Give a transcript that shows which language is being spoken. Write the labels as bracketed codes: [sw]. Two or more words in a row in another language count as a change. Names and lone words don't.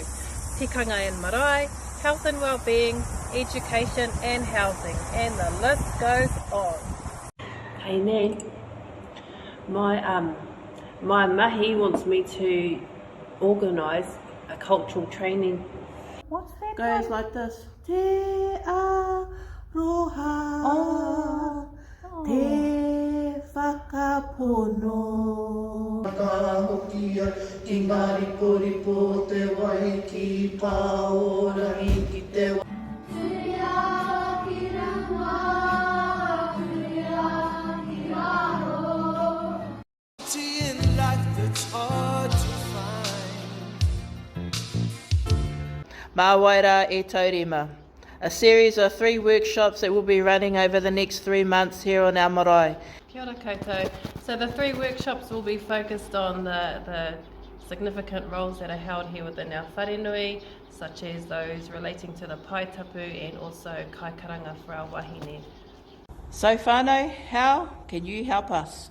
[en] Tikanga and marae, health and well-being, education and housing, and the list goes on. Hey Nan, my mahi wants me to organise a cultural training. What's that? Goes like this. [mi] Te aroha, te whakapono. Whakahokia ki ngā riporipo te wai ki pāorangi ki te wai. Mā Wairoa e Taurima, [en] a series of 3 workshops that will be running over the next 3 months here on our marae. [mi] Kia ora koutou. [en] So the 3 workshops will be focused on the significant roles that are held here within our wharenui, such as those relating to the paitapu and also kaikaranga for our wahine. So whānau, how can you help us?